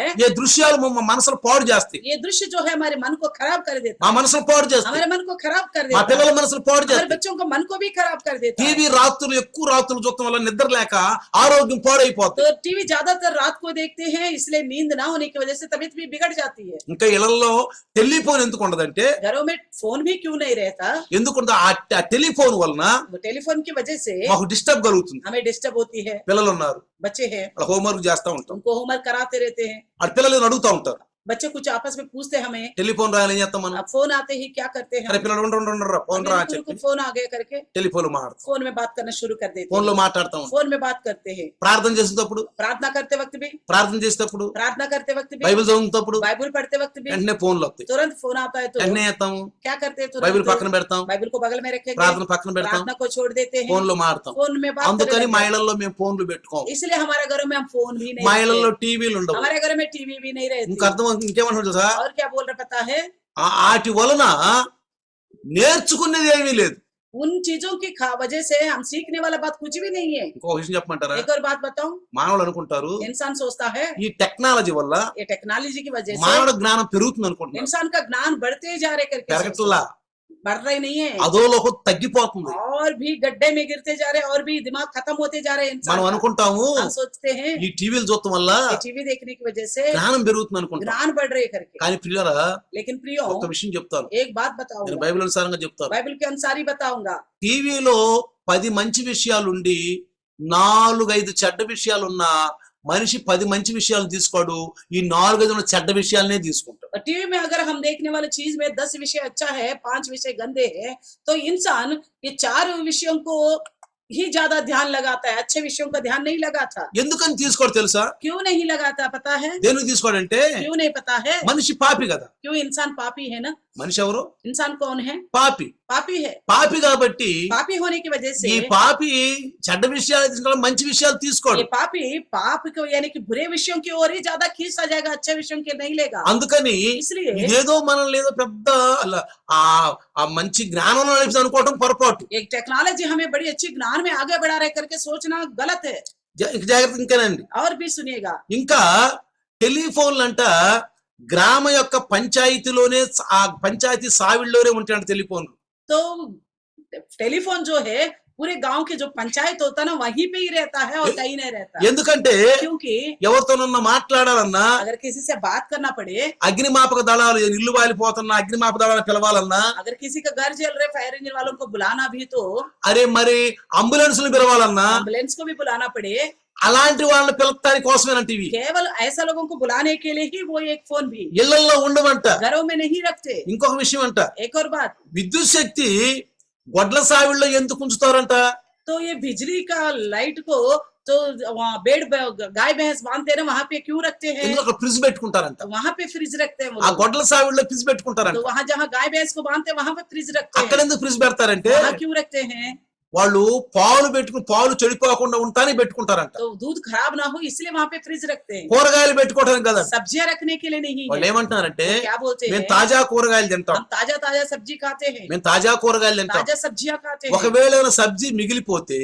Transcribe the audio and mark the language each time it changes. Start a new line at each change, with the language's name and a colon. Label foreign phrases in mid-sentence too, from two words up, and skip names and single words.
Telugu: ఏ దృశ్యాలు మా మనసును పాడు చేస్తాయి,
Hindi: ये दृश्य जो है हमारे मन को खराब कर देता
Telugu: మా
Hindi: है,
Telugu: మనసును పాడు చేస్తాయి,
Hindi: हमारे मन को खराब कर
Telugu: మా
Hindi: देता है,
Telugu: పిల్లల మనసును పాడు
Hindi: हमारे
Telugu: చేస్తాయి.
Hindi: बच्चों को मन को भी खराब कर देता है।
Telugu: టీవీ రాత్రులు ఎక్కువ రాత్రులు చూడటం వల్ల నిద్ర లేక ఆరోగ్యం పాడైపోతుంది.
Hindi: तो टीवी ज्यादातर रात को देखते हैं इसलिए नींद ना होने की वजह से तबीयत भी बिगड़ जाती है।
Telugu: ఇంకా ఇళ్లలో టెలిఫోన్ ఎందుకు ఉండదంటే,
Hindi: घरों में फोन भी क्यों नहीं रहता,
Telugu: ఎందుకుంటే ఆ టెలిఫోన్ వలన
Hindi: वो टेलीफोन की वजह से
Telugu: మాకు డిస్టర్బ్ కలుగుతుంది.
Hindi: हमें डिस्टर्ब होती है।
Telugu: పిల్లలు ఉన్నారు,
Hindi: बच्चे हैं,
Telugu: వాళ్ళ హోంవర్క్ చేస్తా ఉంటాం,
Hindi: उनको होमवर्क कराते रहते हैं,
Telugu: ఆ పిల్లలు అడుగుతా ఉంటారు,
Hindi: बच्चे कुछ आपस में पूछते हैं हमें,
Telugu: టెలిఫోన్ రాయాలి ఏం చేస్తాం మనం,
Hindi: अब फोन आते ही क्या करते हैं,
Telugu: అరే పిల్లలు ఉండరా ఫోన్ రా అని
Hindi: को
Telugu: చెప్పి
Hindi: फोन आ गया करके
Telugu: టెలిఫోన్ మాట్లాడతాం,
Hindi: फोन में बात करना शुरू कर देते
Telugu: ఫోన్ లో
Hindi: हैं,
Telugu: మాట్లాడుతూ ఉంటాం.
Hindi: फोन में बात करते हैं,
Telugu: ప్రార్థన చేసేటప్పుడు
Hindi: प्रार्थना करते वक्त भी, प्रार्थना करते वक्त भी,
Telugu: బైబిల్ చదువుతున్నప్పుడు
Hindi: बाइबल पढ़ते वक्त भी
Telugu: వెంటనే ఫోన్లు వస్తాయి,
Hindi: तुरंत फोन आता है तो
Telugu: వెంటనే చేస్తాము,
Hindi: क्या करते हैं,
Telugu: బైబిల్
Hindi: तुरंत
Telugu: పక్కన పెడతాం,
Hindi: बाइबल को बगल में रखेंगे,
Telugu: ప్రార్థన పక్కన పెడతాం,
Hindi: प्रार्थना को छोड़ देते हैं,
Telugu: ఫోన్ లో మాట్లాడతాం.
Hindi: फोन में बात
Telugu: అందుకని
Hindi: करने
Telugu: మా
Hindi: लगते हैं।
Telugu: ఇళ్లలో మేము ఫోన్లు పెట్టుకోం,
Hindi: इसलिए हमारे घरों में हम फोन भी नहीं
Telugu: మా
Hindi: रखते।
Telugu: ఇళ్లలో టీవీలు ఉండవు.
Hindi: हमारे घर में टीवी भी नहीं रहती।
Telugu: ఇంకా అర్థం ఇంకేమంటారు తెలుసా,
Hindi: और क्या बोल रहा पता है,
Telugu: వాటి వలన నేర్చుకునేది ఏమీ లేదు.
Hindi: उन चीजों की वजह से हम सीखने वाला बात कुछ भी नहीं है।
Telugu: ఇంకో విషయం చెప్పమంటారా,
Hindi: एक और बात बताऊं,
Telugu: మానవులు అనుకుంటారు
Hindi: इंसान सोचता है
Telugu: ఈ టెక్నాలజీ వల్ల
Hindi: ये टेक्नोलॉजी की वजह से
Telugu: మానవుడు జ్ఞానం పెరుగుతుంది అనుకుంటున్నారు.
Hindi: इंसान का ज्ञान बढ़ते जा रहे करके सोचते
Telugu: పెరగట్లా,
Hindi: हैं। बढ़ रहे नहीं है,
Telugu: అధోలోకం తగ్గిపోతుంది.
Hindi: और भी गड्ढे में गिरते जा रहे, और भी दिमाग खत्म होते जा रहे हैं इंसान
Telugu: మనం
Hindi: का।
Telugu: అనుకుంటాము
Hindi: हम सोचते हैं
Telugu: ఈ టీవీలు చూడటం వల్ల
Hindi: टीवी देखने की वजह से
Telugu: జ్ఞానం పెరుగుతుంది అనుకుంటాం.
Hindi: ज्ञान बढ़ रहे करके,
Telugu: కానీ ప్రియులారా,
Hindi: लेकिन प्रियो
Telugu: ఒక విషయం చెప్తాను,
Hindi: एक बात
Telugu: నేను
Hindi: बताऊंगा,
Telugu: బైబిల్ అనుసారంగా చెప్తాను.
Hindi: बाइबल के अनुसार ही बताऊंगा।
Telugu: టీవీలో 10 మంచి విషయాలుండి 4-5 చెడ్డ విషయాలున్నా మనిషి 10 మంచి విషయాలు తీసుకోడు, ఈ 4-5 చెడ్డ విషయాలనే తీసుకుంటాడు.
Hindi: और टीवी में अगर हम देखने वाली चीज में 10 विषय अच्छा है, 5 विषय गंदे हैं, तो इंसान ये 4 विषयों को ही ज्यादा ध्यान लगाता है, अच्छे विषयों का ध्यान नहीं लगाता।
Telugu: ఎందుకని తీసుకోడు తెలుసా,
Hindi: क्यों नहीं लगाता पता है,
Telugu: దేనికి తీసుకోడంటే
Hindi: क्यों नहीं पता है,
Telugu: మనిషి పాపి కదా.
Hindi: क्यों इंसान पापी है ना।
Telugu: మనిషి ఎవరు,
Hindi: इंसान कौन है,
Telugu: పాపి.
Hindi: पापी है।
Telugu: పాపి కాబట్టి
Hindi: पापी होने की वजह से
Telugu: ఈ పాపి చెడ్డ విషయాలు తీసుకుంటాడు, మంచి విషయాలు తీసుకోడు.
Hindi: ये पापी पाप को यानी कि बुरे विषयों की ओर ही ज्यादा खींचा जाएगा, अच्छे विषयों के नहीं लेगा।
Telugu: అందుకని
Hindi: इसलिए
Telugu: ఇదేదో మనల్ని ఏదో పెద్ద ఆ మంచి జ్ఞానంలో నడిపి అనుకోవటం పొరపాటు.
Hindi: एक टेक्नोलॉजी हमें बड़ी अच्छी ज्ञान में आगे बढ़ा रहे करके सोचना गलत है।
Telugu: జాగ్రత్త ఇంకేనండి.
Hindi: और भी सुनिएगा,
Telugu: ఇంకా టెలిఫోన్లు అంట గ్రామ యొక్క పంచాయతీలోనే ఆ పంచాయతీ సావిళ్ళలోనే ఉంటాయంట టెలిఫోన్లు.
Hindi: तो टेलीफोन जो है पूरे गांव के जो पंचायत होता है ना वहीं पे ही रहता है और कहीं नहीं रहता।
Telugu: ఎందుకంటే
Hindi: क्योंकि
Telugu: ఎవరితోనన్నా మాట్లాడాలన్నా,
Hindi: अगर किसी से बात करना पड़े,
Telugu: అగ్నిమాపక దళాలు ఇల్లు వాలిపోతున్నా అగ్నిమాపక దళాలు పిలవాలన్నా,
Hindi: अगर किसी का घर जल रहे फायर इंजन वालों को बुलाना भी तो
Telugu: అరే మరి అంబులెన్స్లు పిలవాలన్నా,
Hindi: एम्बुलेंस को भी बुलाना पड़े,
Telugu: అలాంటి వాళ్ళని పిలవడానికి కోసమేనంట ఇవి.
Hindi: केवल ऐसा लोगों को बुलाने के लिए ही वो एक फोन भी
Telugu: ఇళ్లలో ఉండమంట.
Hindi: घरों में नहीं रखते।
Telugu: ఇంకొక విషయం అంట,
Hindi: एक और बात,
Telugu: విద్యుత్ శక్తి గొడ్ల సావిళ్ళలో ఎందుకు ఉంచుతారంట,
Hindi: तो ये बिजली का लाइट को तो वहाँ गाय भैंस बांधते हैं वहां पे क्यों रखते हैं,
Telugu: ఎందుకు ఫ్రిడ్జ్ పెట్టుకుంటారంట.
Hindi: तो वहां पे फ्रिज रखते हैं वो
Telugu: ఆ
Hindi: लोग।
Telugu: గొడ్ల సావిళ్ళలో ఫ్రిడ్జ్ పెట్టుకుంటారంట.
Hindi: तो वहां जहाँ गाय भैंस को बांधते हैं वहां पे फ्रिज रखते
Telugu: అక్కడ
Hindi: हैं।
Telugu: ఎందుకు ఫ్రిడ్జ్ పెడతారంటే
Hindi: वहां क्यों रखते हैं,
Telugu: వాళ్ళు పాలు పెట్టుకుని పాలు చెడిపోకుండా ఉంటానే పెట్టుకుంటారంట.
Hindi: तो दूध खराब ना हो इसलिए वहां पे फ्रिज रखते हैं।
Telugu: కూరగాయలు పెట్టుకోవడానికి కదా.
Hindi: सब्जियां रखने के लिए नहीं
Telugu: వాళ్ళు
Hindi: है।
Telugu: ఏమంటున్నారంటే
Hindi: वो क्या बोलते
Telugu: మేము
Hindi: हैं,
Telugu: తాజా కూరగాయలు తింటాం,
Hindi: हम ताजा ताजा सब्जी खाते हैं,
Telugu: మేము తాజా కూరగాయలు తింటాం.
Hindi: ताजा सब्जियां खाते हैं।
Telugu: ఒకవేళ ఏమైనా సబ్జీ మిగిలిపోతే